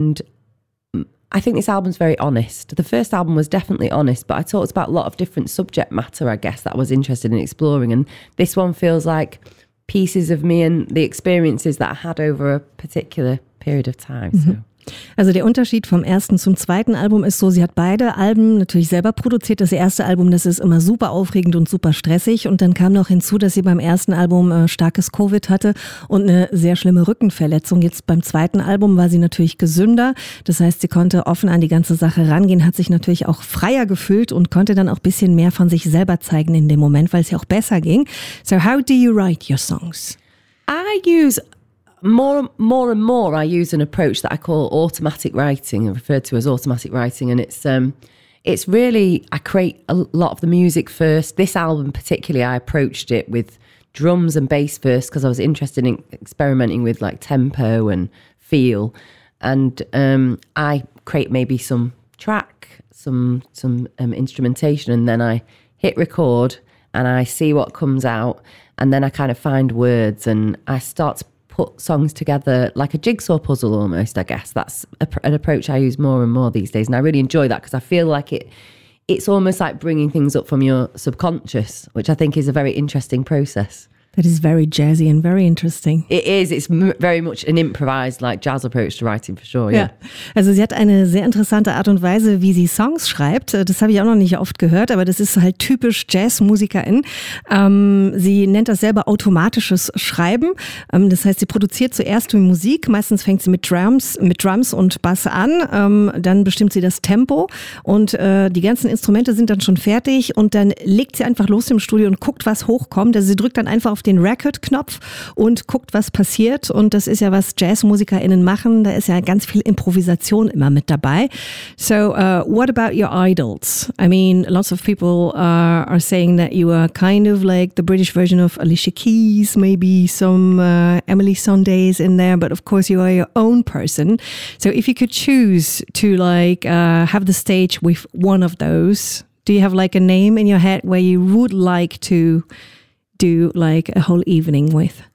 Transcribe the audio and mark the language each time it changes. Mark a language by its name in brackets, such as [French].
[English] And I think this album's very honest. The first album was definitely honest, but I talked about a lot of different subject matter, I guess, that I was interested in exploring. And this one feels like pieces of me and the experiences that I had over a particular period of time. So. Mm-hmm. [German] Also der Unterschied vom ersten zum zweiten Album ist so, sie hat beide Alben natürlich selber produziert. Das erste Album, das ist immer super aufregend und super stressig. Und dann kam noch hinzu, dass sie beim ersten Album starkes Covid hatte und eine sehr schlimme Rückenverletzung. Jetzt beim zweiten Album war sie natürlich gesünder. Das heißt, sie konnte offen an die ganze Sache rangehen, hat sich natürlich auch freier gefühlt und konnte dann auch ein bisschen mehr von sich selber zeigen in dem Moment, weil es ja auch besser ging. [English] So how do you write your songs? More and more I use an approach that I call automatic writing, referred to as automatic writing. And it's really, I create a lot of the music first. This album particularly, I approached it with drums and bass first because I was interested in experimenting with like tempo and feel. And I create maybe some track, some instrumentation, and then I hit record and I see what comes out. And then I kind of find words and I start to put songs together like a jigsaw puzzle almost, I guess. That's an approach I use more and more these days. And I really enjoy that because I feel like it's almost like bringing things up from your subconscious, which I think is a very interesting process. That is very jazzy and very interesting. It is. It's very much an improvised, like jazz approach to writing, for sure. Yeah. [German] Also sie hat eine sehr interessante Art und Weise, wie sie Songs schreibt. Das habe ich auch noch nicht oft gehört, aber das ist halt typisch Jazzmusikerin. Sie nennt das selber automatisches Schreiben. Das heißt, sie produziert zuerst die Musik. Meistens fängt sie mit Drums und Bass an. Dann bestimmt sie das Tempo und die ganzen Instrumente sind dann schon fertig und dann legt sie einfach los im Studio und guckt, was hochkommt. Also sie drückt dann einfach auf den Record-Knopf und guckt, was passiert. Und das ist ja, was JazzmusikerInnen machen. Da ist ja ganz viel Improvisation immer mit dabei. [English] So, what about your idols? I mean, lots of people are saying that you are kind of like the British version of Alicia Keys, maybe some Emily Sondays in there, but of course you are your own person. So if you could choose to like have the stage with one of those, do you have like a name in your head where you would like to do like a whole evening with?